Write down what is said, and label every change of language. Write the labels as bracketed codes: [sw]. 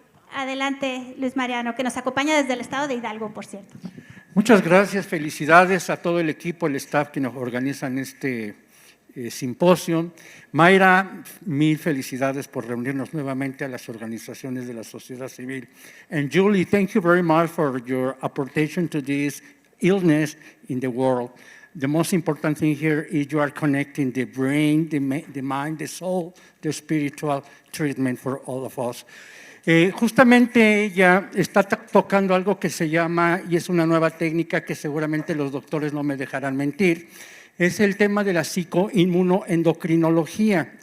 [es] Adelante, Luis Mariano, que nos acompaña desde el estado de Hidalgo, por cierto. Muchas gracias, felicidades a todo el equipo, el staff que nos organizan este simposio. Mayra, mil felicidades por reunirnos nuevamente a las organizaciones de la sociedad civil. [en] And Julie, thank you very much for your apportation to this illness in the world. The most important thing here is you are connecting the brain, the mind, the soul, the spiritual treatment for all of us. [es] Justamente ella está tocando algo que se llama, y es una nueva técnica que seguramente los doctores no me dejarán mentir, es el tema de la psicoinmunoendocrinología.